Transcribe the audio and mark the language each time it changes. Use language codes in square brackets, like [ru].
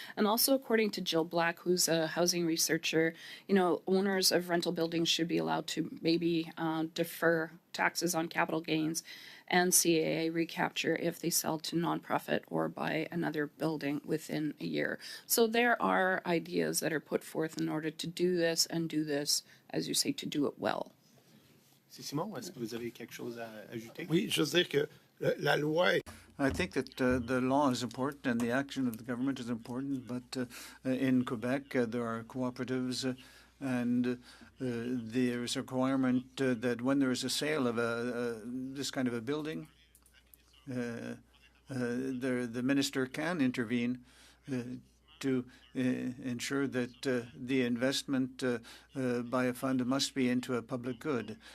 [en] And also, according to Jill Black, who's a housing researcher, owners of rental buildings should be allowed to maybe defer taxes on capital gains and CAA recapture if they sell to nonprofit or buy another building within a year. So there are ideas that are put forth in order to do this, as you say, to do it well. [fr] Simon, est-ce que vous avez quelque chose à ajouter? Oui, je veux dire que la loi. [en] I think that the law is important and the action of the government is important, but in Quebec there are cooperatives and there is a requirement that when there is a sale of this kind of a building, the minister can intervene to ensure that the investment by a fund must be into a public good.